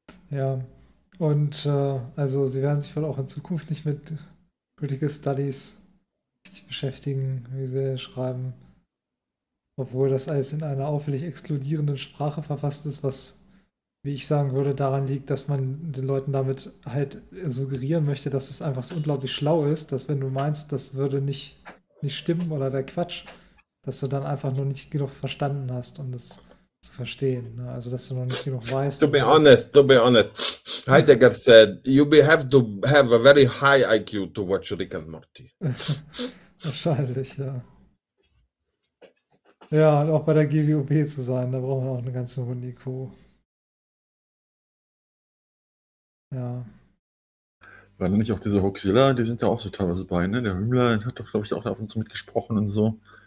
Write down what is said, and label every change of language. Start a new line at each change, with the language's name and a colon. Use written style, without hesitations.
German: Ja, und also sie werden sich wohl auch in Zukunft nicht mit Critical Studies beschäftigen, wie sie schreiben, obwohl das alles in einer auffällig exkludierenden Sprache verfasst ist, was, wie ich sagen würde, daran liegt, dass man den Leuten damit halt suggerieren möchte, dass es einfach so unglaublich schlau ist, dass wenn du meinst, das würde nicht stimmen oder wäre Quatsch, dass du dann einfach nur nicht genug verstanden hast, um das zu verstehen, also dass du noch nicht genug weißt.
English: To be honest, Heidegger said, you have to have a very high IQ to watch Rick and Morty.
German: Wahrscheinlich, ja. Ja, und auch bei der GWUP zu sein, da braucht man auch eine ganze Runde IQ. Ja. War da nicht auch diese Hoaxilla, die sind ja auch so teilweise bei, ne? Der Hümmler hat doch, glaube ich, auch da auf uns mitgesprochen und so.